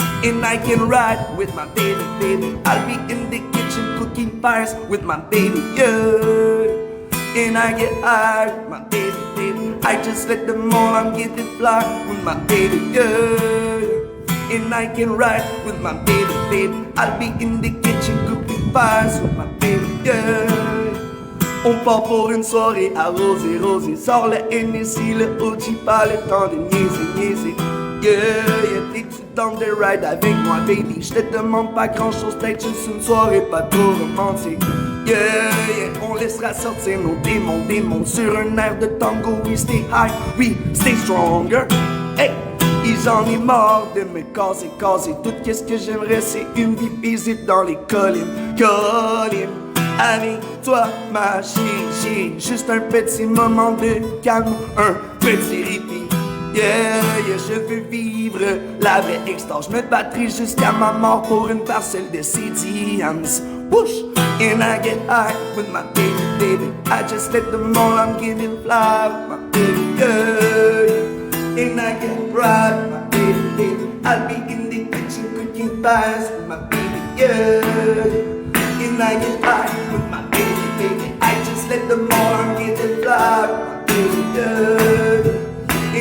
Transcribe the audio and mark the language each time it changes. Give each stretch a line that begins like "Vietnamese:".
English: And I can ride with my baby, baby. I'll be in the kitchen cooking pies with my baby, yeah. And I get high with my baby, baby. I just let them all, I'm getting fly with my baby, yeah. And I can ride with my baby, baby. I'll be in the kitchen cooking pies with my baby, yeah.
French: On part pour une soirée arrosée, rosée. Sors le Hennessy, le OG, pas le temps de niaiser, niaiser. Yeah, yeah, t'es-tu dans de ride avec moi, baby? Je te demande pas grand-chose, peut-être juste une soirée pas trop romantique. Yeah, yeah, on laissera sortir nos démons, démons. Sur un air de tango,
English: we stay high, we stay stronger. Hey!
French: Et j'en ai marre de me casser, casser. Tout qu'est-ce que j'aimerais, c'est une vie paisible dans les collines, collines. Avec toi, ma chérie, juste un petit moment de calme, un petit répit. Yeah, yeah, je veux vivre la vraie extase. Je me battrai jusqu'à ma mort pour une parcelle de CDMs. Whoosh!
English: And I get high with my baby, baby. I just let them all, I'm getting fly with my baby, yeah. And I get bright with my baby, baby. I'll be in the kitchen cooking pies with my baby, yeah. And I get high with my baby, baby. I just let them all, I'm getting fly with my baby, yeah.